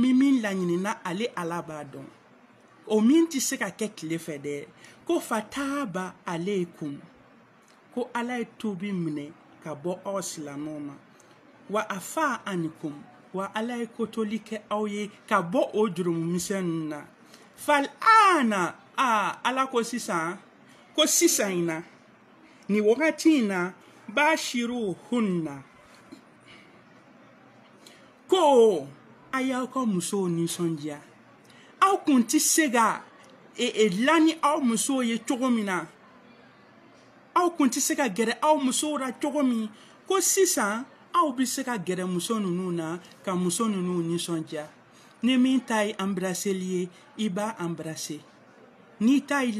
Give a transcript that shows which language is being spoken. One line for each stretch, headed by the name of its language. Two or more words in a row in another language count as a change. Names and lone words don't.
Bambara: bi min laɲinina ale ala b'a dɔn o min tɛ se ka kɛ tile fɛ dɛ ko
Arabic: فتاب عليكم
Bambara: ko ala ye tubi minɛ ka bɔ aw silamɛw ma
Arabic: وعفا عنكم
Bambara: wa ala ye kotoli kɛ aw ye ka bɔ o jurumisɛn na
Arabic: فالآن
Bambara: ala ko sisan in na ni wagati in na
Arabic: باشروهن
Bambara: ko a y'aw ka musow nisɔndiya aw kun tɛ se ka lani aw musow ye cogo min na aw kun tɛ se ka gɛrɛ aw musow la cogo min ko sisan aw bi se ka gɛrɛ muso ninnu na ka muso ninnu nisɔndiya ni min ta ye embrasseli ye I b'a embrasser ni ta ye